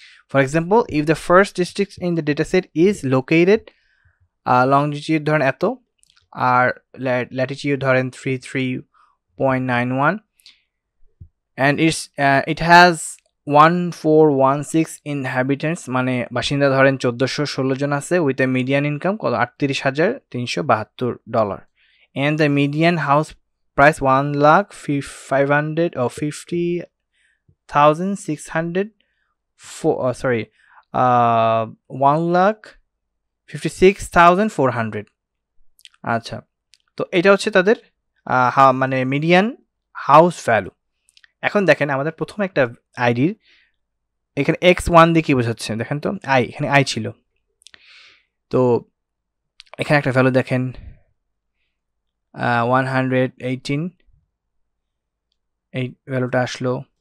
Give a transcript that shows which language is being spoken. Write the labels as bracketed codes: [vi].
[en] for example, if the first district in the data set is located longitude [bn] ধরেন এত, আর Latitude ধরেন [en] 33.91, and it has 1416 inhabitants, [bn] মানে বাসিন্দা ধরেন 1416 জন আছে, [en] With a median income কত? $38,372, and the median house price 1,56,400। [bn] আচ্ছা, তো এটা হচ্ছে তাদের মানে মিডিয়ান হাউস ভ্যালু। এখন দেখেন আমাদের প্রথম একটা আইডির এখানে x1 দিয়ে কি বোঝাচ্ছে দেখেন তো, আই, এখানে আই ছিল। তো এখানে একটা ভ্যালু দেখেন 118, এই ভ্যালুটা আসলো।